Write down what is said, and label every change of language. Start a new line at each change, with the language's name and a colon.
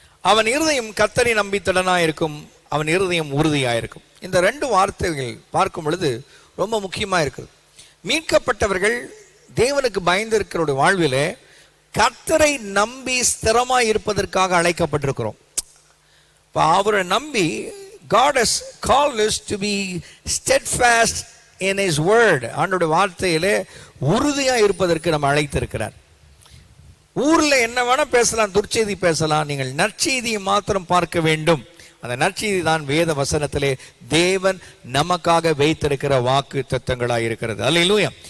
Tamil: அவன் இருதயம் கர்த்தரை நம்பி திடனாயிருக்கும், அவன் இருதயம் உறுதியாயிருக்கும். இந்த 2 வார்த்தைகள் பார்க்கும் பொழுது ரொம்ப முக்கியமாக இருக்குது. மீட்கப்பட்டவர்கள் தேவனுக்கு பயந்து இருக்கிற வாழ்விலே கர்த்தரை நம்பி ஸ்திரமாய் இருப்பதற்காக அழைக்கப்பட்டிருக்கிறோம். அவரை நம்பி
English: God has called us to be steadfast in His word.
Tamil: ஆண்டவருடைய வார்த்தையிலே உறுதியாக இருப்பதற்கு நம்ம அழைத்திருக்கிறார். ஊரில் என்ன வேணா பேசலாம், துர்ச்செய்தி பேசலாம், நீங்கள் நற்செய்தியை மாத்திரம் பார்க்க வேண்டும். அந்த நற்செய்தி தான் வேத வசனத்திலே தேவன் நமக்காக வைத்திருக்கிற வாக்கு தத்தங்களாக இருக்கிறது. அல்லேலூயா.